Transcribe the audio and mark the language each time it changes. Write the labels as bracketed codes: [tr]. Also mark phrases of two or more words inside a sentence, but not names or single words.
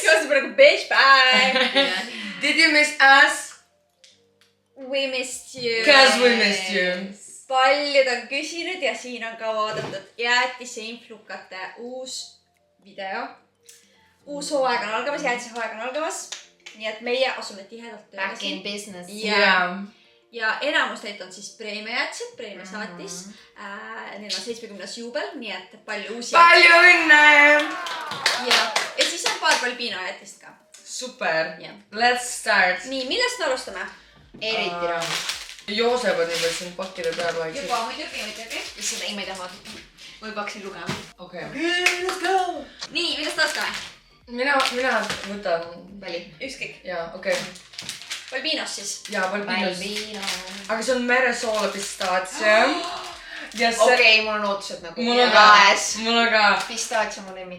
[en] praegu bitch bye. Did you miss us? We missed you. Cause we missed you. [et] Paljud on küsinud ja siin on ka vaadatud Jäätise influkate uus video. Uus hooaeg on algamas, Jäätise hooaeg on algamas. Nii et meie asume tihedalt tööle. [en] Back in business. [et] Ja enamus neid on siis preemia Jäätised, preemia saatis. Neil on 70. juubel, nii et palju uusi. Palju õnne! Ja siis on paar Balbino Jäätist ka. [en] Super. Let's start. [et] Nii, millest me alustame? Eriti raamus. Joosep on juba siin pakkide peal vaikselt. Juba, muidugi. Seda ei ma ei taha vaadata. Või paksin lugema. Okei. [en] Let's go! [et] Nii, millest alustame? Mina võtan Vali. Ükskõik. Jaa, okei. Balbinos siis. Jaa, Balbinos. Balbino. Aga see on meresoola pistaatsia. Okei, mul on ootused nagu. Mul on ka. Pistaatsia mu lemmik.